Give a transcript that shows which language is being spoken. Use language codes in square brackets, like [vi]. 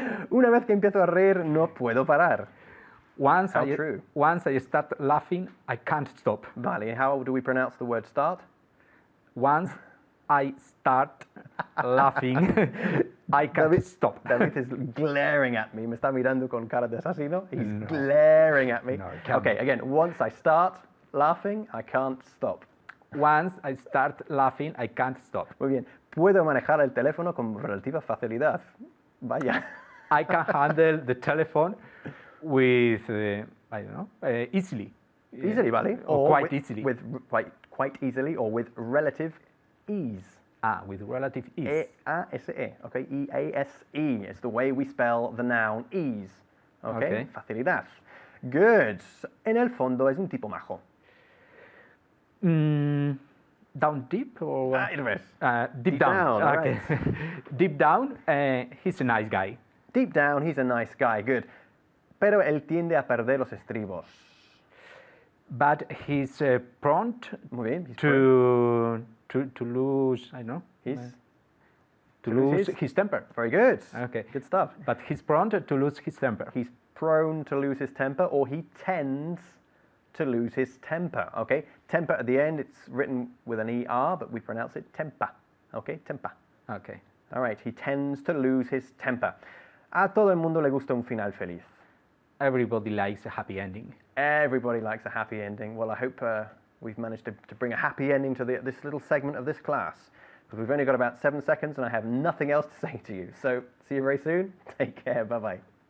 [es] Una vez que empiezo a reír, no puedo parar. [en] Once true. Once I start laughing, I can't stop. Vale, how do we pronounce the word start? Once I start laughing, I can't stop. David is glaring at me. [es] Me está mirando con cara de asesino. [en] He's glaring at me. No, okay, again, once I start laughing, I can't stop. Once I start laughing, I can't stop. [es] Muy bien. Puedo manejar el teléfono con relativa facilidad. Vaya. [en] I can handle the telephone with, I don't know, easily. Easily, vale? Or quite easily. With quite easily, or with relative ease. With relative ease. E-A-S-E, okay? E-A-S-E. It's the way we spell the noun ease. Okay? Facilidad. Good. [es] En el fondo es un tipo majo. [en] Down deep or deep down. Okay. Right. Deep down, he's a nice guy. Deep down, he's a nice guy. Good. [es] Pero él tiende a perder los estribos. [en] But he's prone [es] Muy bien. He's [en] to lose, I know. To lose his temper. Very good. Okay. Good stuff. But he's prone to lose his temper. He's prone to lose his temper, or he tends to lose his temper. Okay. Temper at the end, it's written with an ER, but we pronounce it temper. Okay. Temper. Okay. All right. He tends to lose his temper. [es] A todo el mundo le gusta un final feliz. [en] Everybody likes a happy ending. Everybody likes a happy ending. Well, I hope we've managed to bring a happy ending to this little segment of this class, because we've only got about 7 seconds and I have nothing else to say to you. So see you very soon. Take care. Bye-bye.